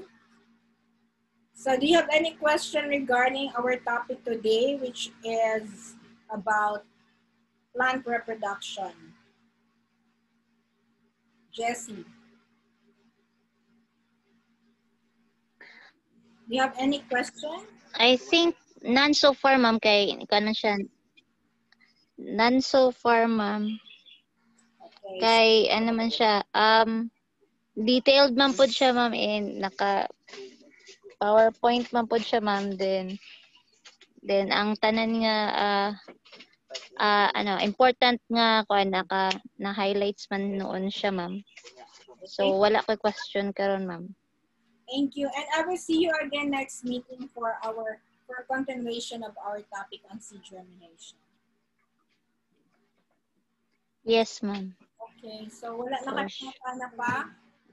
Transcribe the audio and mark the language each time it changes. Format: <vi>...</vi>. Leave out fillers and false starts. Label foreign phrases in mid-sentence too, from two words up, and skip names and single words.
<en>So do you have any question regarding our topic today, which is about plant reproduction? Jessie. Do you have any question? I think none so far,</en> <ceb>ma'am, kay kanon siya.</ceb> <en>None so far, ma'am. Okay.</en> <ceb>Kay ano man siya, detailed man po siya, ma'am, and naka PowerPoint man po siya, ma'am. Then ang tanan nga important nga kuan na highlights man noon siya, ma'am. So wala ko question karon, ma'am.</ceb> <en>Thank you, and I will see you again next meeting for continuation of our topic on seed germination. Yes, ma'am.</en> <ceb>Okay, so wala na pa.</ceb>